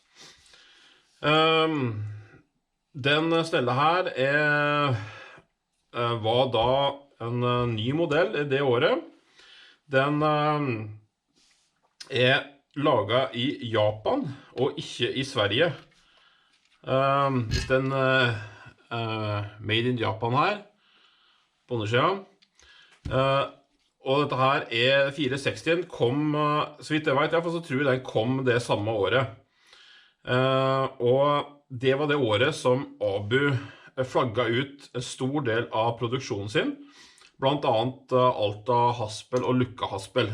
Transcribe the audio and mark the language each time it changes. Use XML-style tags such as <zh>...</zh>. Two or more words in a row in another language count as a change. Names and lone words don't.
<no>Den snella her var da en ny modell i det året. Den er laget i Japan og ikke i Sverige. Den</no> <en>made in Japan</en> <no>her på undersiden. Og dette her er 460, kom, så vidt jeg vet, så tror jeg den kom det samme året. Og det var det året som Abu flagget ut en stor del av produksjonen sin, blant annet Alta Haspel og Lukka Haspel.</no>